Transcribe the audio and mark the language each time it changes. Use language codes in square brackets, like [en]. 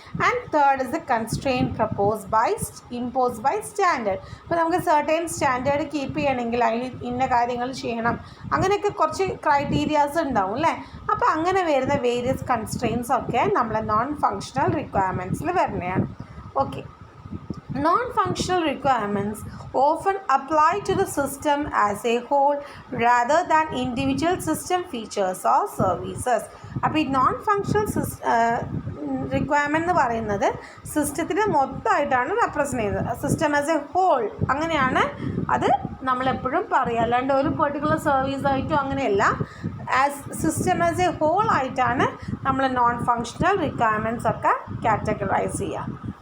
[en] And third is the constraint impose by standard. [ml] ഇപ്പോൾ നമുക്ക് certain standard keep ചെയ്യണമെങ്കിൽ അതിൽ ഇന്ന കാര്യങ്ങൾ ചെയ്യണം, അങ്ങനെയൊക്കെ കുറച്ച് ക്രൈറ്റീരിയാസ് ഉണ്ടാവും അല്ലേ. അപ്പോൾ അങ്ങനെ വരുന്ന വേരിയസ് കൺസ്ട്രെയിൻസ് ഒക്കെ നമ്മളെ നോൺ ഫങ്ഷണൽ റിക്വയർമെൻറ്റ്സിൽ വരുന്നതാണ്. [en] Okay, non-functional requirements often apply to the system as a whole rather than individual system features or services. [ml] അപ്പോൾ ഈ നോൺ ഫങ്ഷണൽ റിക്വയർമെൻറ്റ് എന്ന് പറയുന്നത് സിസ്റ്റത്തിനെ മൊത്തമായിട്ടാണ് റെപ്രസെൻ്റ് ചെയ്യുന്നത്. [en] system as a whole [ml] അങ്ങനെയാണ് അത് നമ്മളെപ്പോഴും പറയുക, അല്ലാണ്ട് ഒരു പെർട്ടിക്കുലർ സർവീസായിട്ടും അങ്ങനെയല്ല. [en] as system as a whole [ml] ആയിട്ടാണ് നമ്മൾ നോൺ ഫങ്ഷണൽ റിക്വയർമെൻറ്റ്സ് ഒക്കെ കാറ്റഗറൈസ് ചെയ്യുക.